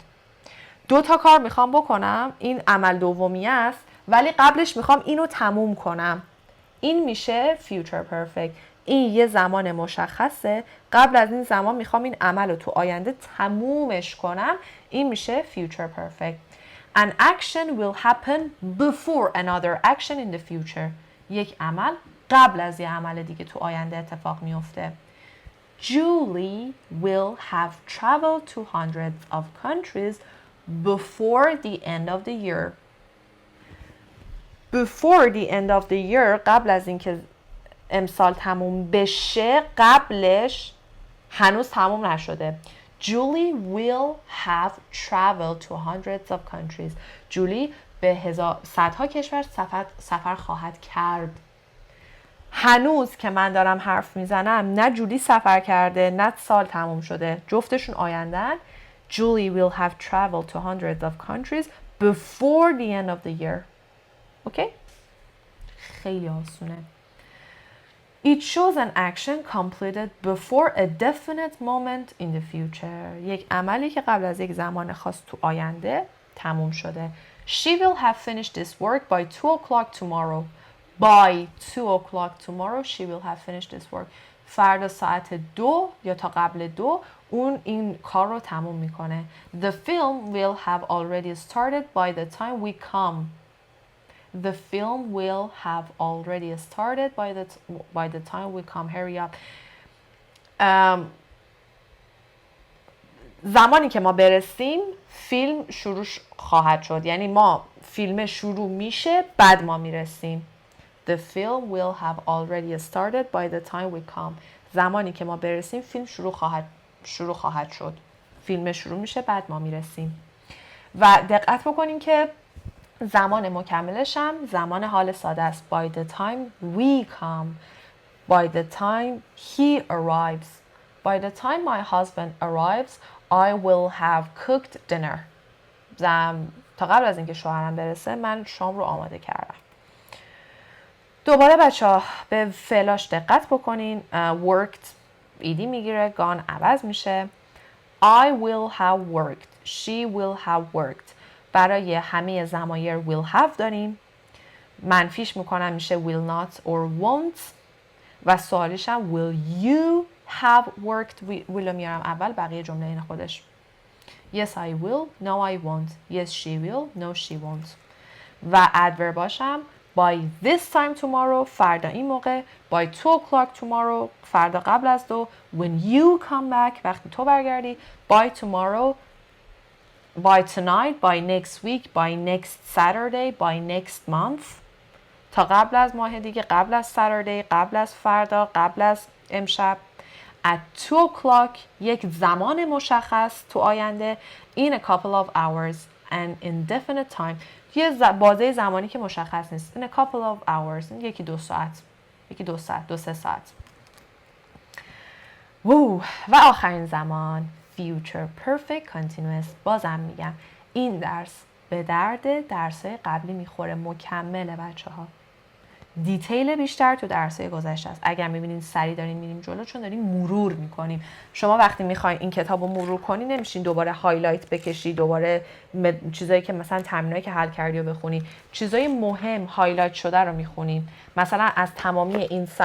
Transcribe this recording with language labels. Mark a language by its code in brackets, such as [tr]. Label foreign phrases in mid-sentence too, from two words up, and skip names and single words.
[fa] دو تا کار میخوام بکنم، این عمل دومی است ولی قبلش میخوام اینو تموم کنم، این میشه [en] future perfect. [fa] این یه زمان مشخصه، قبل از این زمان میخوام این عمل رو تو آینده تمومش کنم، این میشه [en] future perfect. An action will happen before another action in the future. [fa] یک عمل قبل از یه عمل دیگه تو آینده اتفاق میفته. [en] Julie will have traveled to hundreds of countries before the end of the year. Before the end of the year [fa] قبل از اینکه امسال تموم بشه، قبلش هنوز تموم نشده. [en] Julie will have traveled to hundreds of countries. [fa] جولی به صدها کشور سفر خواهد کرد. هنوز که من دارم حرف میزنم نه جولی سفر کرده نه سال تموم شده، جفتشون آیندن. [en] Julie will have traveled to hundreds of countries before the end of the year. [fa] اوکی؟ خیلی آسونه. [en] It shows an action completed before a definite moment in the future. [fa] یک عملی که قبل از یک زمان خاص تو آینده تموم شده. [en] She will have finished this work by 2 o'clock tomorrow. By 2 o'clock tomorrow she will have finished this work. [fa] فردا ساعت 2 یا تا قبل 2 اون این کار رو تموم میکنه. [en] The film will have already started by the time we come. The film will have already started by the time we come. Hurry up. [fa] زمانی که ما برسیم فیلم شروع خواهد شد، یعنی ما فیلم شروع میشه بعد ما میرسیم. The film will have already started by the time we come. زمانی که ما برسیم فیلم شروع خواهد شد. فیلم شروع میشه بعد ما میرسیم. و دقت بکنین که زمان مکملش هم زمان حال ساده است. [en] By the time we come. By the time he arrives. By the time my husband arrives, I will have cooked dinner. [fa] تا قبل از اینکه شوهرم برسه من شام رو آماده کردم. دوباره بچه‌ها به فعلاش دقت بکنین. Worked ایدی میگیره، gone عوض میشه. [en] I will have worked. She will have worked. [fa] برای همه ضمایر [en] will have [fa] داریم. منفیش میکنم میشه [en] will not or won't. [fa] و سوالیش هم [en] will you have worked. [fa] will رو میارم اول، بقیه جمله این خودش. [en] Yes I will. No I won't. Yes she will. No she won't. [fa] و ادورباشم [en] by this time tomorrow [fa] فردا این موقع [en] by 2 o'clock tomorrow [fa] فردا قبل از 2 [en] when you come back [fa] وقتی تو برگردی [en] by tomorrow by tonight by next week by next Saturday by next month [fa] تا قبل از ماه دیگه قبل از Saturday قبل از فردا قبل از امشب [en] at 2 o'clock [fa] یک زمان مشخص تو آینده [en] in a couple of hours and indefinite time [fa] یه بازه زمانی که مشخص نیست [en] in a couple of hours [fa] یکی 2 ساعت یکی 2 ساعت 2-3 ساعت و آخرین زمان [en] future perfect continuous [fa] بازم میگم این درس به درد درسای قبلی میخوره مکمله بچه ها دیتیل بیشتر تو درسای گذشته است اگر میبینین سری دارین میریم جلو چون داریم مرور میکنیم شما وقتی میخواین این کتاب رو مرور کنی نمیشین دوباره هایلایت بکشی دوباره چیزایی که مثلا تمرینایی که حل کردی رو بخونی چیزای مهم هایلایت شده رو میخونیم مثلا از تمامی این